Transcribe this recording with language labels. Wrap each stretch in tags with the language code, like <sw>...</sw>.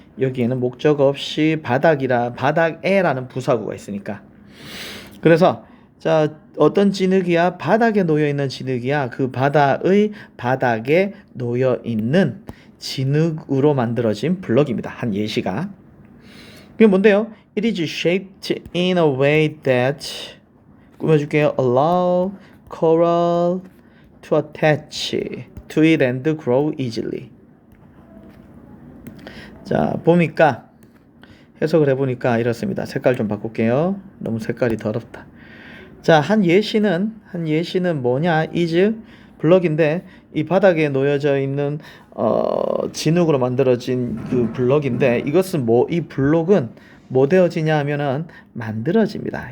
<ko>여기에는 목적어 없이 바닥에라는 부사구가 있으니까. 그래서 자, 어떤 진흙이야? 바닥에 놓여 있는 진흙이야. 그 바닥에 놓여 있는 진흙으로 만들어진 블럭입니다. 한 예시가. 그게 뭔데요?</ko> <en>It is shaped in a way that</en> <ko>꾸며줄게요.</ko> <en>Allow coral to attach to it and grow easily.</en> <ko>자, 보니까 해석을 해보니까 이렇습니다. 색깔 좀 바꿀게요. 너무 색깔이 더럽다. 자, 한 예시는 뭐냐? is 블럭인데 이 바닥에 놓여져 있는 진흙으로 만들어진 그 블럭인데 이것은 이 블록은 뭐 되어지냐 하면은 만들어집니다.</ko>